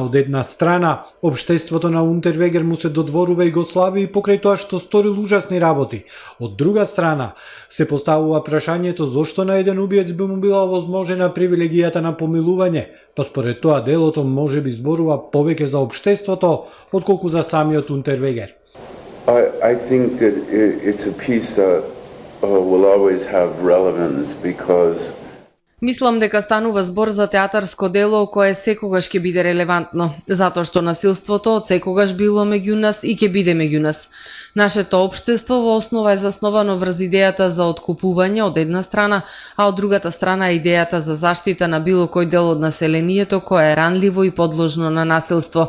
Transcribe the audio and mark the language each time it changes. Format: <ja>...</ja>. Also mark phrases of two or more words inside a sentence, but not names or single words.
<mk>Од една страна, општеството на Унтервегер му се додворува и го слави и покрај тоа што сторил ужасни работи. Од друга страна, се поставува прашањето зошто на еден убиец би му била овозможена привилегијата на помилување, па според тоа делото може би зборува повеќе за општеството, отколку за самиот Унтервегер.</mk> <en>I think that it's a piece that will always have relevance because</en> <mk>Мислам дека станува збор за театарско дело кое секогаш ќе биде релевантно, затоа што насилството од секогаш било меѓу нас и ќе биде меѓу нас. Нашето општество во основа е засновано врз идејата за откупување од една страна, а од другата страна е идејата за заштита на било кој дел од населението кое е ранливо и подложно на насилство.</mk>